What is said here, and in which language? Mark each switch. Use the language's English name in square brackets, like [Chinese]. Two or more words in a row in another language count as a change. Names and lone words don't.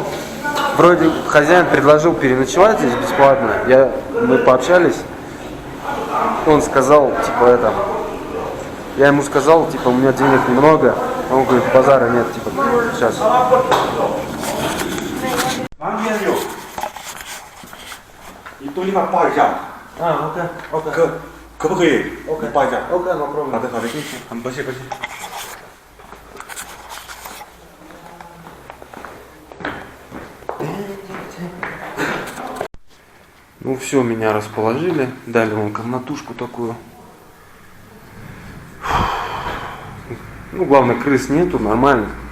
[Russian] Вроде хозяин предложил переночевать здесь бесплатно. Мы пообщались. Он сказал, типа, это. Я ему сказал, типа, у меня денег немного. Он говорит, базара нет, типа, сейчас. Манген yok. [Malay] Itu 500 jam. [Russian] Окей. [Malay] Kau pergi? 500 jam. [English] Окей, no problem. [Malay] Ada kali ni. Bersih. [Russian] Ну все, меня расположили. Дали вон комнатушку такую. Ну, главное, крыс нету, нормально.